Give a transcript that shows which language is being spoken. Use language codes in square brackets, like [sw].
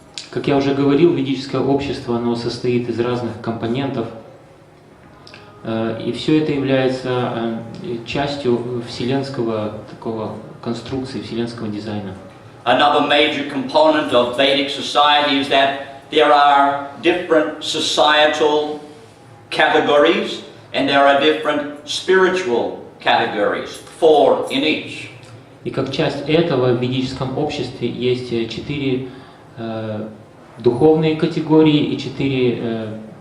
[ru] Как я уже говорил, ведическое общество, оно состоит из разных компонентов, и все это является частью вселенского такого конструкции, вселенского дизайна. [en] Another major component of Vedic society is that there are different societal categories and there are different spiritual categories, 4 in each. [ru] И как часть этого в ведическом обществе есть 4 духовные категории и 4